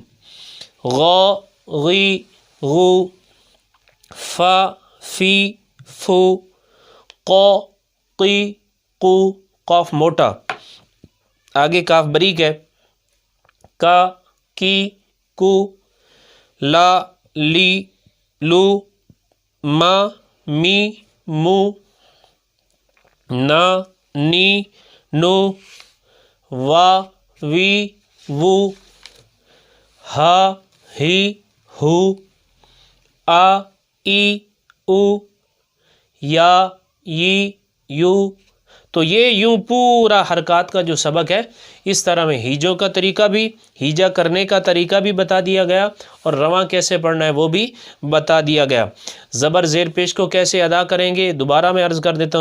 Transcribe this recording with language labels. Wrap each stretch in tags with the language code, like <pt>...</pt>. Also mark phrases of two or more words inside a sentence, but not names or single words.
<ur>غا غی غو، فا فی فو، قا قی قو. قاف موٹا. آگے کاف باریک ہے، کا کی کو، لا لی لو، ما می مو، نا نی نو، وا وی وو، ہا ہی ہو، آ ای او، یا ی یو. تو یہ یوں پورا حرکات کا جو سبق ہے اس طرح میں ہیجوں کا طریقہ بھی، ہیجا کرنے کا طریقہ بھی بتا دیا گیا، اور رواں کیسے پڑھنا ہے وہ بھی بتا دیا گیا. زبر زیر پیش کو کیسے ادا کریں گے دوبارہ میں عرض کر دیتا ہوں.</ur>